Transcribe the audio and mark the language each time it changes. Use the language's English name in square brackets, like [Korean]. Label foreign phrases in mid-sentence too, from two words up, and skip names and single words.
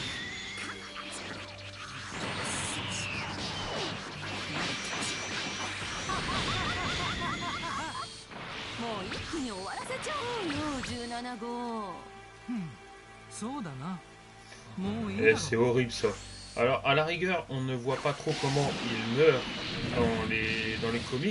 [Japanese] もう一気に終わらせちゃおうよ、17号。そうだな。もういいだ [French] Eh, [Japanese] ろ。 [French] c'est horrible ça. Alors, à la rigueur, on ne voit pas trop comment il meurt dans les comics.